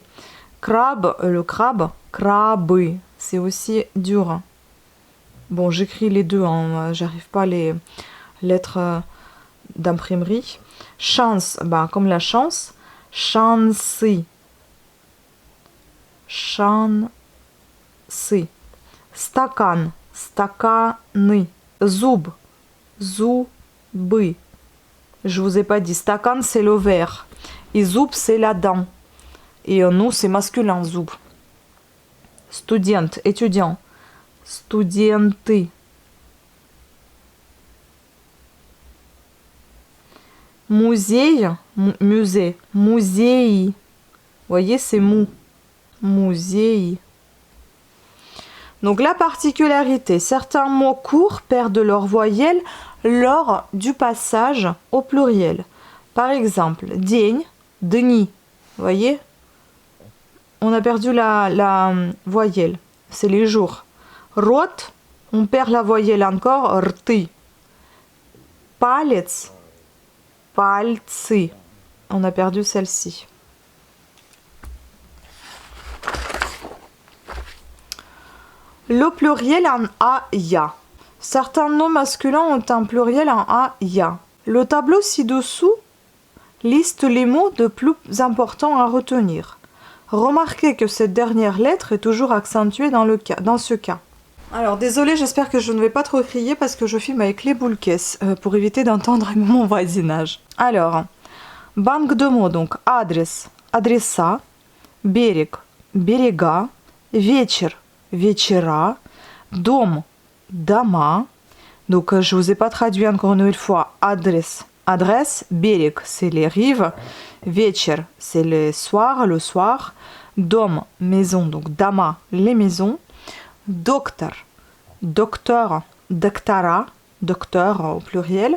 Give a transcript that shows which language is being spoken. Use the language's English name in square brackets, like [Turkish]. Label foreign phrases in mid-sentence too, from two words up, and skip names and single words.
[French] Crabe, le crabe, crabe. C'est aussi dur. Bon, j'écris les deux. Hein. J'arrive pas les lettres d'imprimerie. Chance, bah, comme la chance. Chancy. Chance. [Russian] Стакан, стаканы. Зуб, зубы. [French] Je vous ai pas dit. Стакан, c'est le verre. Et зуб, c'est la dent. Et nous, c'est masculin, [Russian] зуб. Студент, étudiant. Студенты. [French] Musée, musée. Musei. Vous voyez, c'est mou. Musei. Donc la particularité, certains mots courts perdent leur voyelle lors du passage au pluriel. Par exemple, [Russian] день, дни. [French] Vous voyez? On a perdu la voyelle. C'est les jours. Рот, on perd la voyelle encore. [Russian] Рты. Палец, пальцы. [French] On a perdu celle-ci. Le pluriel en a, ya. Certains noms masculins ont un pluriel en a, ya. Le tableau ci-dessous liste les mots de plus importants à retenir. Remarquez que cette dernière lettre est toujours accentuée dans ce cas. Alors, désolé, j'espère que je ne vais pas trop crier parce que je filme avec les boules caisses pour éviter d'entendre mon voisinage. Alors, banque de mots, donc [Russian] адрес, адреса, берег, берега, вечер, вечера, дом, дома. [French] Donc, je ne vous ai pas traduit encore une fois adresse, Adresse, берег, c'est les rives. Вечер, c'est le soir. Дом, maison, donc dama, les maisons. Docteur, docteur, доктора, docteur au pluriel.